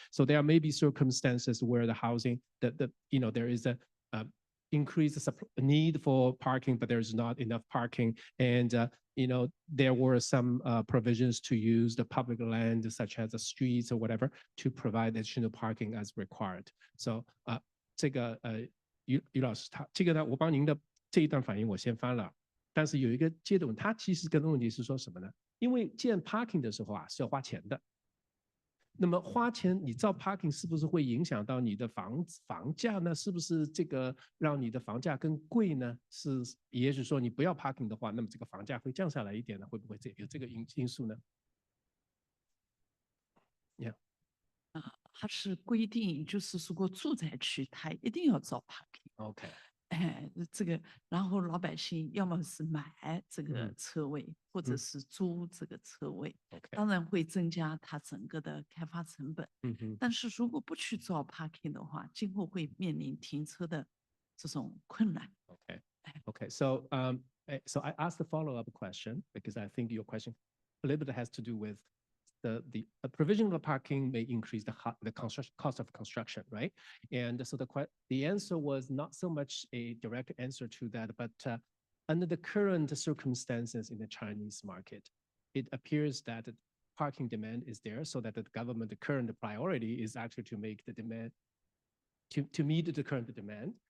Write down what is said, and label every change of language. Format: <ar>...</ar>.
<en>So there may be circumstances where the housing there is a increased need for parking, but there's not enough parking, and there were some provisions to use the public land such as the streets or whatever to provide additional parking as required.</en> <zh>So 这个于老师这个呢，我帮您的这一段反应我先翻了。但是有一个接的问，他其实跟的问题是说什么呢？因为建 parking 的时候啊是要花钱的，那么花钱你造 parking 是不是会影响到你的房价呢？是不是这个让你的房价更贵呢？是，也许说你不要 parking 的话，那么这个房价会降下来一点呢？会不会有这个因素呢？它是规定，就是如果住宅区它一定要造 parking。OK。这个，然后老百姓要么是买这个车位，或者是租这个车位，当然会增加它整个的开发成本。但是如果不去造 parking 的话，今后会面临停车的这种困难。</zh> <en>Okay. So I asked the follow-up question because I think your question a little bit has to do with the provision of parking may increase the cost of construction, right? And so the answer was not so much a direct answer to that, but under the current circumstances in the Chinese market, it appears that parking demand is there, so that the government, the current priority is actually to make the demand to meet the current demand.</en>